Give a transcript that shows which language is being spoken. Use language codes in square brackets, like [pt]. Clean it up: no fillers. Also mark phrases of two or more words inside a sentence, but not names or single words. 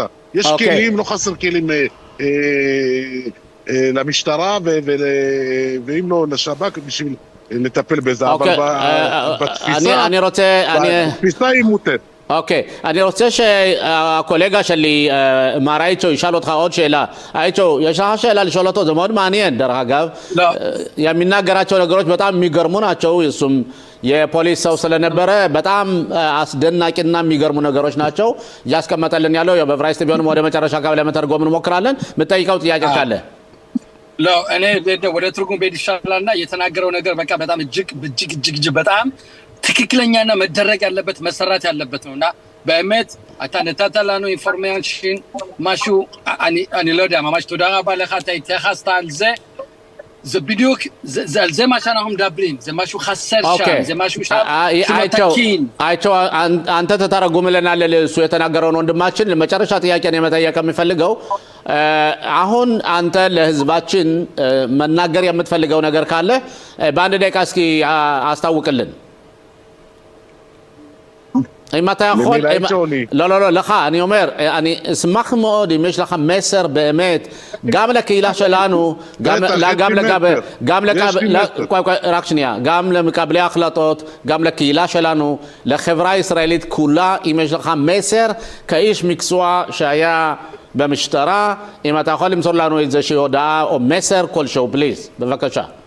[he] יש כלים, לא חסר כלים למשטרה ואם לא לשב"כ בשביל לטפל בזה, אבל בתפיסה היא מוטט. אני רוצה שהקולגה שלי, מר אייצ'ו, ישאל אותך עוד שאלה. אייצ'ו, יש לך שאלה לשאול אותו, זה מאוד מעניין, דרך אגב. [am] የሚናገራቸው ነገሮች በጣም የሚገርሙ ናቸው። እሱም የፖሊስ ሰው ስለነበረ በጣም አስደናቂና የሚገርሙ ነገሮች ናቸው እያስቀመጠልን ያለው። በዕብራይስጥ ቢሆንም ወደ መጨረሻ አካባቢ ለመተርጎም እንሞክራለን። የምትጠይቀው ጥያቄ ካለ? እኔ ወደ ትርጉም ቤት ይሻላልና የተናገረው ነገር በቃ በጣም እጅግ በጣም ትክክለኛና መደረግ ያለበት መሰራት ያለበት ነውና [he] באמת אתה נתת לנו information משהו אני לא יודע ממש תודה רבה לך אתה התייחסת על זה בדיוק זה על זה מה שאנחנו מדברים זה משהו חסר שם זה משהו שם שמתקין [am] አይቸው አንተ ተተረጉምልናል ለሱ የተናገረውን ወንድማችን ለመጨረሻ ጥያቄ ነው መጠየቅ የሚፈልገው አሁን አንተ ለህዝባችን መናገር የምትፈልገው ነገር ካለ በአንድ ደቂቃ እስኪ አስታውቅልን [he] אם אתה יכול, לא, לך, אני אומר, אני אשמח מאוד אם יש לך מסר באמת, גם לקהילה שלנו, רק שנייה, גם למקבלי ההחלטות, גם לקהילה שלנו, לחברה הישראלית כולה, אם יש לך מסר כאיש מקצוע שהיה במשטרה, אם אתה יכול למסור לנו איזושהי הודעה או מסר כלשהו, פליז, בבקשה.